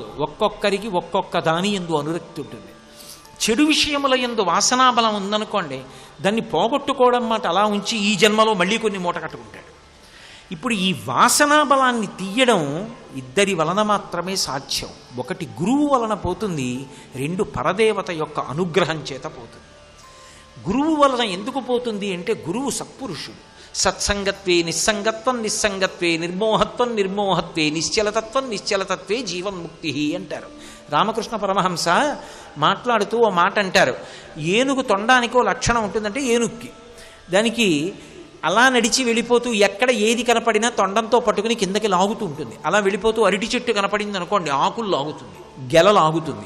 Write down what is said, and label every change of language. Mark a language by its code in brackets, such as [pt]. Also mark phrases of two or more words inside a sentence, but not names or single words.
[te] ఒక్కొక్కరికి ఒక్కొక్క దాని యందు అనురక్తి ఉంటుంది. చెడు విషయముల యందు వాసనాబలం ఉందనుకోండి, దాన్ని పోగొట్టుకోవడం మాట అలా ఉంచి ఈ జన్మలో మళ్ళీ కొన్ని మూట కట్టుకుంటాడు. ఇప్పుడు ఈ వాసనాబలాన్ని తీయడం ఇద్దరి వలన మాత్రమే సాధ్యం. ఒకటి గురువు వలన పోతుంది, రెండు పరదేవత యొక్క అనుగ్రహం చేత పోతుంది. గురువు వలన ఎందుకు పోతుంది అంటే గురువు సత్పురుషుడు. [sa] సత్సంగత్వే నిస్సంగత్వం, నిస్సంగత్వే నిర్మోహత్వం, నిర్మోహత్వే నిశ్చలతత్వం, నిశ్చలతత్వే జీవన్ముక్తి అంటారు. [te] రామకృష్ణ పరమహంస మాట్లాడుతూ ఓ మాట అంటారు, ఏనుగు తొండానికి ఓ లక్షణం ఉంటుందంటే ఏనుగుకి, దానికి అలా నడిచి వెళ్ళిపోతూ ఎక్కడ ఏది కనపడినా తొండంతో పట్టుకుని కిందకి లాగుతూ ఉంటుంది. అలా వెళ్ళిపోతూ అరటి చెట్టు కనపడింది అనుకోండి, ఆకులు లాగుతుంది, గెల లాగుతుంది.